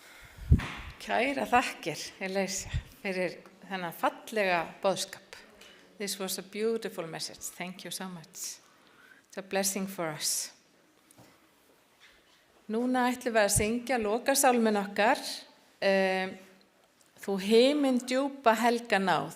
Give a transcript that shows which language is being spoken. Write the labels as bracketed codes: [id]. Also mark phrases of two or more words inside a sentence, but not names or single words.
[is] Kæra þakkir, Elísa, fyrir þennan fallega boðskap. [en] This was a beautiful message. Thank you so much. It's a blessing for us. [is] Núna ætlum við að syngja lokasálminn okkar, Þú himinn djúpa helga náð.